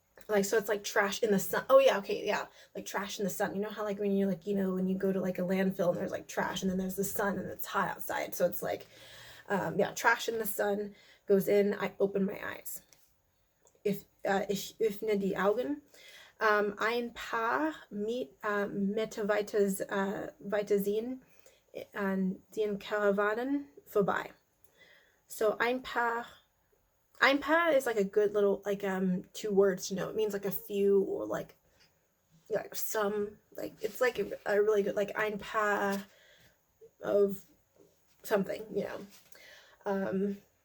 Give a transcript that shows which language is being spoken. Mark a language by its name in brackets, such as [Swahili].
[English] Like, so it's like trash in the sun. Oh yeah, okay, yeah, like trash in the sun. You know how like when you like, you know, when you go to like a landfill and there's like trash and then there's the sun and it's hot outside. So it's like yeah, trash in the sun goes in. I open my eyes. [German] Ich öffne die Augen. Ein paar Meter weiter ziehen Karawanen vorbei. [English] So ein paar is like a good little like 2 words to know. It means like a few or like some, like it's like a really good like ein paar of something, you know.